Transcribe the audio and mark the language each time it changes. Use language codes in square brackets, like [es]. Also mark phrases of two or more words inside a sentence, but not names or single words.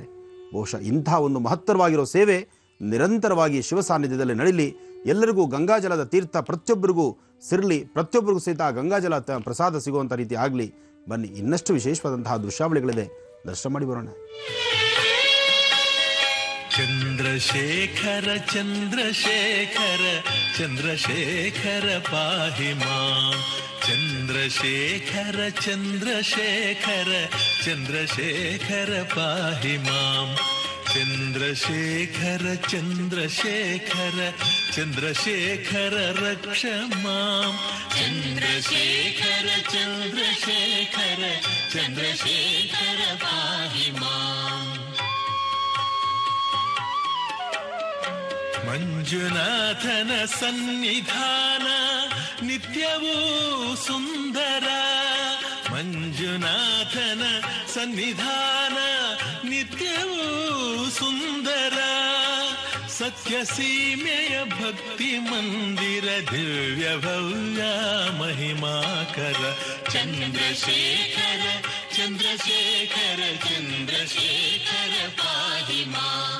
[kn] ಬಹುಶಃ ಇಂಥ ಒಂದು ಮಹತ್ತರವಾಗಿರೋ ಸೇವೆ ನಿರಂತರವಾಗಿ ಶಿವ ಸಾನ್ನಿಧ್ಯದಲ್ಲಿ ನಡೀಲಿ, ಎಲ್ಲರಿಗೂ ಗಂಗಾಜಲದ ತೀರ್ಥ ಪ್ರತಿಯೊಬ್ಬರಿಗೂ ಸಿರಲಿ, ಪ್ರತಿಯೊಬ್ಬರಿಗೂ ಸಹಿತ ಗಂಗಾಜಲ ಪ್ರಸಾದ ಸಿಗುವಂಥ ರೀತಿ ಆಗಲಿ. ಬನ್ನಿ, ಇನ್ನಷ್ಟು ವಿಶೇಷವಾದಂತಹ ದೃಶ್ಯಾವಳಿಗಳಿದೆ, ದರ್ಶನ ಮಾಡಿ ಬರೋಣ. [sa] ಚಂದ್ರಶೇಖರ ಚಂದ್ರಶೇಖರ ಚಂದ್ರಶೇಖರ ಪಾಹಿ ಮಾಂ. ಚಂದ್ರಶೇಖರ ಚಂದ್ರಶೇಖರ ಚಂದ್ರಶೇಖರ ಪಾಹಿ ಮಾಂ. ಚಂದ್ರಶೇಖರ ಚಂದ್ರಶೇಖರ ಚಂದ್ರಶೇಖರ ರಕ್ಷ ಮಾಂ. ಚಂದ್ರಶೇಖರ ಚಂದ್ರಶೇಖರ ಚಂದ್ರಶೇಖರ ಪಾಹಿ ಮಾಂ. [kn] ಮಂಜುನಾಥನ ಸನ್ನಿಧಾನ ನಿತ್ಯವೂ ಸುಂದರ. ಮಂಜುನಾಥನ ಸನ್ನಿಧಾನ ನಿತ್ಯವೂ ಸುಂದರ. ಸತ್ಯ ಸೀಮೆಯ ಭಕ್ತಿ ಮಂದಿರ ದಿವ್ಯ ಭವ್ಯ ಮಹಿಮಾಕರ. [sa] ಚಂದ್ರಶೇಖರ ಚಂದ್ರಶೇಖರ ಚಂದ್ರಶೇಖರ ಪಾಹಿ ಮಾಂ.